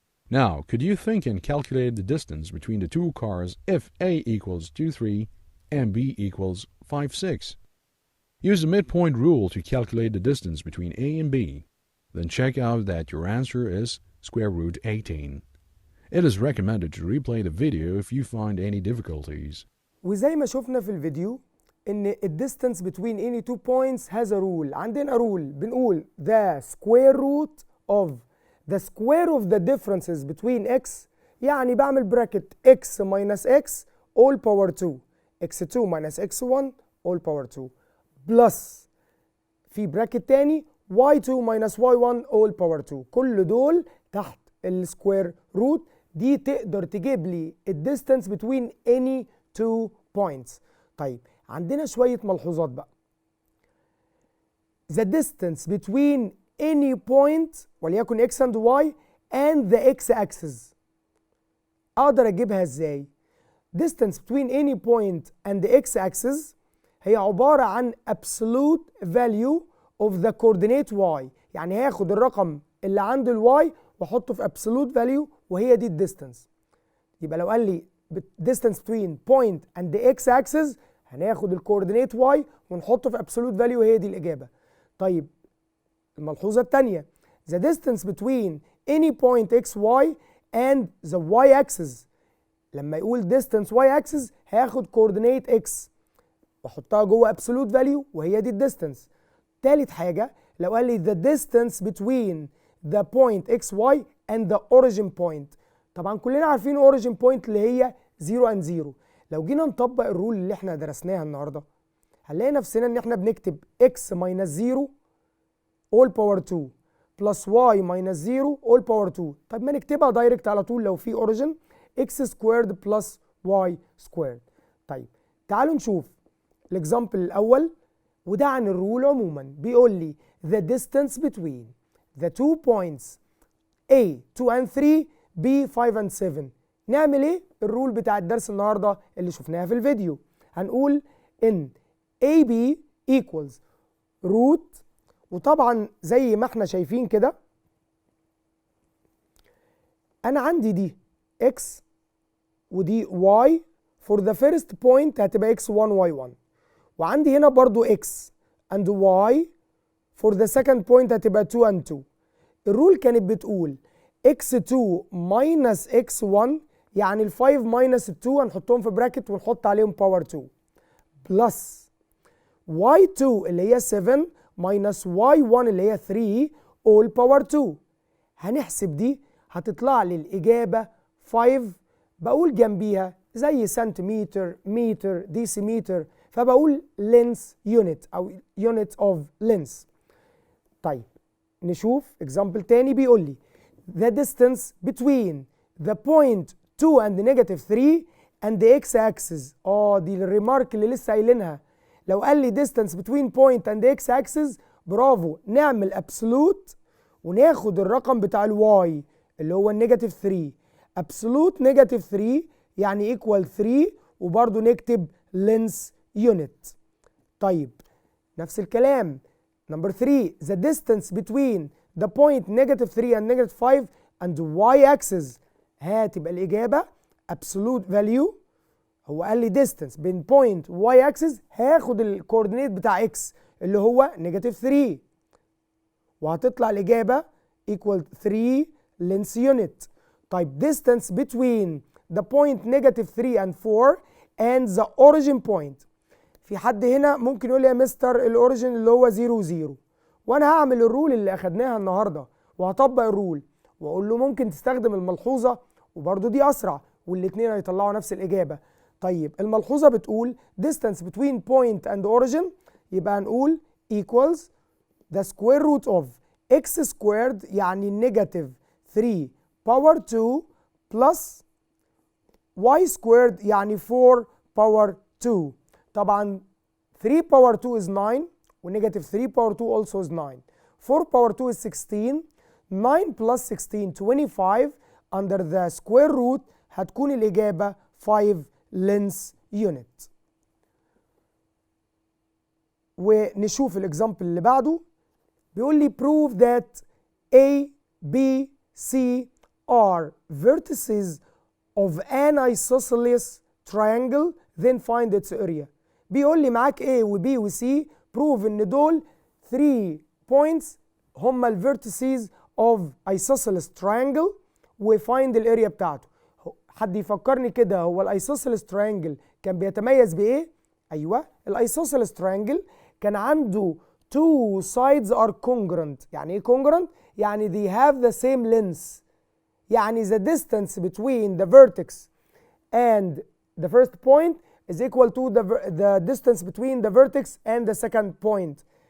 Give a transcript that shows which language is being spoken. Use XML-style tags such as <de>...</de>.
<en>Now, could you think and calculate the distance between the two cars if A equals 2, 3 and B equals 5, 6? Use the midpoint rule to calculate the distance between A and B. Then check out that your answer is square root 18. It is recommended to replay the video if you find any difficulties.</en> <ar>وزي ما شفنا في الفيديو ان الديستانس</ar> <en>between any two points has a rule.</en> <ar>عندنا رول بنقول</ar> <en>the square root of the square of the differences between x،</en> <ar>يعني بعمل براكت</ar> <en>x minus x all power 2 x2 minus x1 all power 2</en> <ar>بلس في براكت تاني</ar> <en>y2 minus y1 all power 2.</en> <ar>كل دول تحت السكوير روت. دي تقدر تجيب لي الديستانس</ar> <en>between any two points.</en> <ar>طيب عندنا شوية ملحوظات بقى.</ar> <en>The distance between any point وليكن x and y and the x axis</en> <ar>اقدر اجيبها ازاي؟</ar> <en>distance between any point and the x axis</en> <ar>هي عبارة عن</ar> <en>absolute value of the coordinate y.</en> <ar>يعني هاخد الرقم اللي عند الواي واحطه في absolute value وهي دي الديستانس. يبقى لو قال لي</ar> <en>distance between point and the x axis</en> <ar>هناخد الكوردينيت y ونحطه في absolute value وهي دي الإجابة.</ar> <en>طيب الملحوظة الثانية the distance between any point xy and the y axis.</en> <ar>لما يقول distance y axis هاخد coordinate x واحطها جوه absolute value وهي دي الديستنس. تالت حاجة لو قال لي</ar> <en>the distance between the point xy and the origin point.</en> <ar>طبعا كلنا عارفين origin point اللي هي 0 and 0. لو جينا نطبق الرول اللي احنا درسناها النهارده هنلاقي نفسنا ان احنا بنكتب</ar> <en>x minus 0 all power 2</en> <ar>plus y minus 0 all power 2. طيب ما نكتبها دايركت على طول لو في origin x squared plus y squared. طيب تعالوا نشوف الاكزامبل الاول وده عن الرول عموما. بيقول لي</ar> <en>the distance between the two points A 2 and 3 B 5 and 7.</en> <ar>نعمل ايه؟ الرول بتاع الدرس النهارده اللي شفناها في الفيديو. هنقول ان AB equals root، وطبعا زي ما احنا شايفين كده انا عندي دي x ودي y for the first point هتبقى x1 y1، وعندي هنا برضو</ar> <en>x and y for the second point</en> <ar>هتبقى 2 and 2. الرول كانت بتقول x2 minus x1 يعني ال 5 minus ال 2 هنحطهم في براكت ونحط عليهم باور 2 بلس y2 اللي هي 7 minus y1 اللي هي 3 all power 2. هنحسب دي هتطلع لي الإجابة 5. بقول جنبيها زي سنتيمتر متر ديسيمتر فبقول length unit أو unit of length. طيب نشوف example تاني. بيقول لي</ar> <en>the distance between the point 2 and negative 3 and the x-axis.</en> <ar>دي الريمارك اللي لسه قايلينها. لو قال لي</ar> <en>distance between point and the x-axis</en> <ar>برافو نعمل absolute وناخد الرقم بتاع الواي اللي هو النيجاتيف 3. absolute نيجاتيف 3 يعني equal 3 وبرضو نكتب length unit.</ar> <en>طيب نفس الكلام number 3 the distance between the point negative 3 and negative 5 and the y-axis هتبقى الإجابة absolute value.</en> <ar>هو قال لي distance بين point y-axis هاخد الكوردينيت بتاع x اللي هو negative 3 وهتطلع الإجابة equal 3 length unit. طيب</ar> <en>distance between the point negative 3 and 4 and the origin point.</en> <ar>في حد هنا ممكن يقول لي يا مستر الاوريجن اللي هو 0 0، وانا هعمل الرول اللي اخدناها النهارده وهطبق الرول واقول له ممكن تستخدم الملحوظه وبرده دي اسرع والاثنين هيطلعوا نفس الاجابه. طيب الملحوظه بتقول</ar> <en>distance between point and origin</en> <ar>يبقى هنقول</ar> <en>equals the square root of x squared</en> <ar>يعني نيجاتيف 3 باور 2 plus y squared يعني 4 باور 2. طبعا 3 باور 2 is 9 ونيجاتيف 3 باور 2 also is 9. 4 باور 2 is 16.</ar> <en>9 plus 16 25 under the square root</en> <ar>هتكون الإجابة</ar> <en>5 length unit.</en> <ar>ونشوف الإكزامبل اللي بعده. بيقول لي</ar> <en>prove that A, B, C are vertices of an isosceles triangle then find its area.</en> <ar>بيقول لي معاك A و B و C prove ان دول 3 points هما ال vertices of isosceles triangle و find الاريا بتاعته. حد يفكرني كده هو الايسوسيلس تراينجل كان بيتميز بايه؟ ايوه الايسوسيلس تراينجل كان عنده</ar> <en>two sides are congruent.</en> <ar>يعني ايه</ar> <en>congruent؟ يعني they have the same length. يعني the distance between the vertex and the first point is equal to the distance between the vertex and the second point.</en>